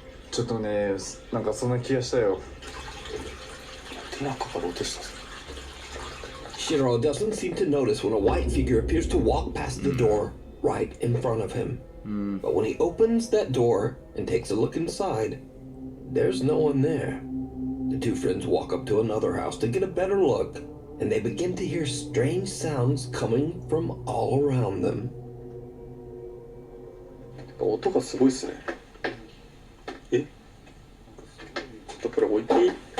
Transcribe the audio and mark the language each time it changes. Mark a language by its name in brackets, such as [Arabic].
[Japanese] ちょっとね、なんかそんな気がしたよ。手中から落とした。 [English] Shiro doesn't seem to notice when a white figure appears to walk past the door right in front of him. But when he opens that door and takes a look inside, there's no one there. The two friends walk up to another house to get a better look, and they begin to hear strange sounds coming from all around them. [Japanese] 音がすごいっすね。ちょっとこれ置いていい？